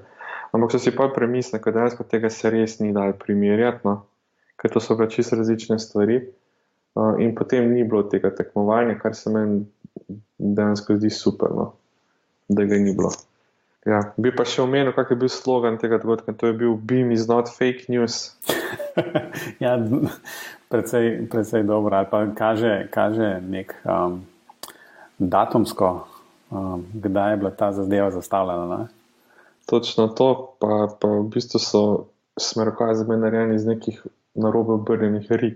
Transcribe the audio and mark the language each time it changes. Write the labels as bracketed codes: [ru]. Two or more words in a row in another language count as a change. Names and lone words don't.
[sl] Ampak so si pa premislili, da dejansko tega se res ni dalo primerjati, no? Ker to so pa čisto različne stvari. In potem ni bilo tega tekmovanja, kar se meni dejansko zdi super, no? Da ga ni bilo. Ja, bi pa še omenil, kak je bil slogan tega dogodka, to je bil [en] BIM is not fake news. [sl] Ja, precej dobro, ali pa kaže nek datumsko, kdaj je bila ta zadeva zastavljena, ne? Točno to, pa v bistvu so smerokazi narejeni iz nekih narobe obrnjenih rib.